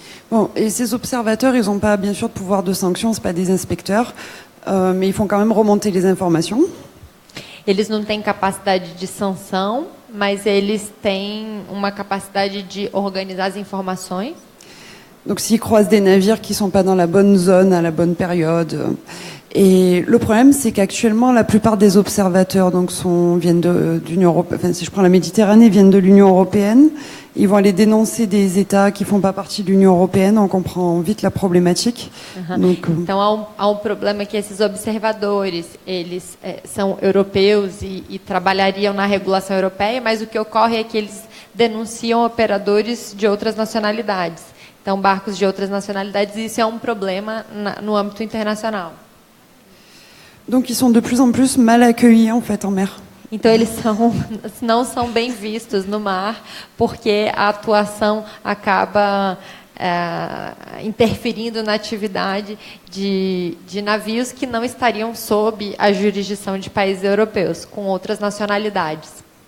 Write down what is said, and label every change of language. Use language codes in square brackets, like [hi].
[fr] Bon, et ces observateurs, ils n'ont pas, bien sûr, de pouvoir de sanction, ce pas des inspecteurs, mais ils font quand même remonter les informations. [pt] Eles não têm capacidade de sanção, mas eles têm uma capacidade de organizar as informações. [fr] Donc, s'ils croisent des navires qui ne sont pas dans la bonne zone, à la bonne période. Et le problème, c'est qu'actuellement, la plupart des observateurs viennent de l'Union européenne. Enfin, si je prends la Méditerranée, viennent de l'Union européenne. Ils vont aller dénoncer des États qui ne font pas partie de l'Union européenne. On comprend vite la problématique. Donc, [pt] então, há um problema que esses observadores, eles são europeus e trabalhariam na regulação europeia, mas o que ocorre é que eles denunciam operadores de outras nacionalidades. Então, barcos de outras nacionalidades, e isso é um problema no âmbito internacional. [fr] Donc, ils sont de plus en plus mal accueillis, en fait, en mer. [pt] Então, eles não são bem vistos no mar, porque a atuação acaba interferindo na atividade de navios que não estariam sob a jurisdição de países europeus, com outras nacionalidades.